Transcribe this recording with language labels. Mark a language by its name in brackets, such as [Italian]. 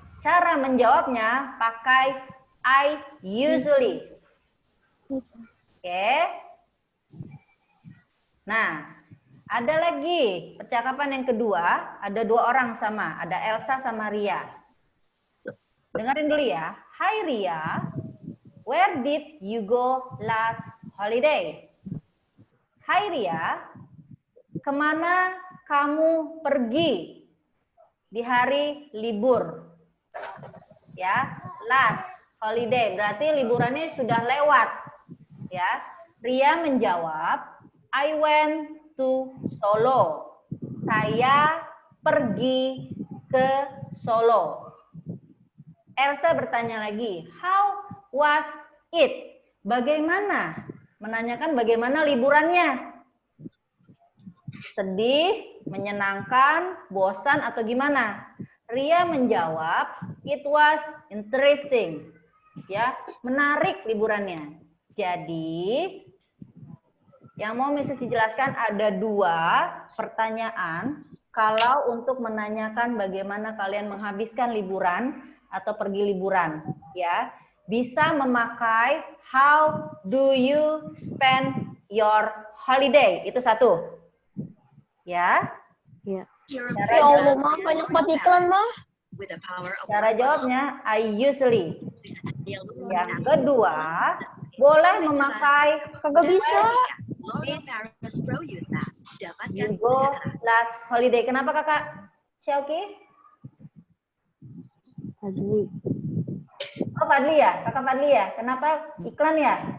[Indonesian] Cara menjawabnya pakai [English] I usually. [Indonesian] Oke. Nah, ada lagi percakapan yang kedua, ada 2 orang sama, ada Elsa sama Ria. Dengerin dulu ya. [English] Hi Ria, where did you go last holiday? [Indonesian] Hai Ria, kemana kamu pergi di hari libur? Ya, [English] last holiday, [Indonesian] berarti liburannya sudah lewat. Ya, Ria menjawab, [English] I went to Solo. [Indonesian] Saya pergi ke Solo. Elsa bertanya lagi, [English] how was it? [Indonesian] Bagaimana? Menanyakan bagaimana liburannya. Sedih, menyenangkan, bosan, atau gimana? Ria menjawab, [English] it was interesting. [Indonesian] Ya, menarik liburannya. Jadi, yang mau Miss Suci jelaskan ada 2 pertanyaan kalau untuk menanyakan bagaimana kalian menghabiskan liburan atau pergi liburan. Ya, bisa memakai [English] how do you spend your holiday. [Indonesian] Itu satu. Ya. Ya. Ya Allah, mah banyak banget iklan mah. Cara jawabnya [English] I usually. [Indonesian] Yang kedua, boleh memakai Kagak bisa. [English] you go last holiday. [Indonesian] Kenapa Kakak Syauki? Fadli. Oh Fadli ya, Kakak Fadli ya. Kenapa iklan ya?